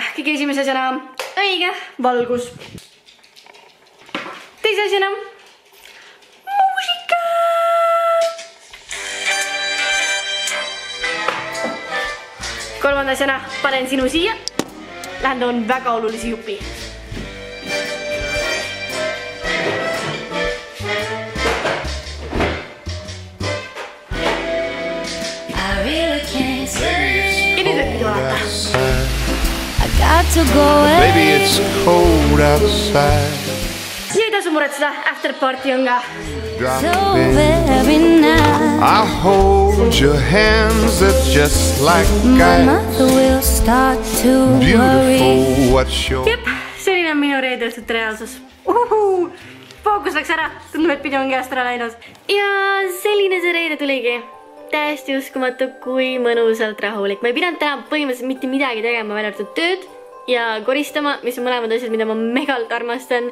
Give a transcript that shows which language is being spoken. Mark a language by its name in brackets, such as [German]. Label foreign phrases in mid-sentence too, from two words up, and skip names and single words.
[Estonian] Kõige esimese asjana õige valgus. Teise asjana muusika! Kolmanda asjana panen sinu siia. Lähen toon väga olulisi jupi. [English] Baby, it's cold outside. [Estonian] Ja ei tasu muretseda, [English] after party [Estonian] on ka. [English] I hold your hands, that's just like ice. Beautiful, what's your... [Estonian] Jep, selline on minu reede õhtut reaalsus. Fookus läks ära, tundub, et pidu on käest ära läinud. Ja selline see reede tuligi. Täiesti uskumatu, kui mõnusalt rahulik. Ma ei pidanud täna põhimõtteliselt mitte midagi tegema, välja arvatud tööd ja koristama, mis on mõlemad asjad, mida ma megalt armastan.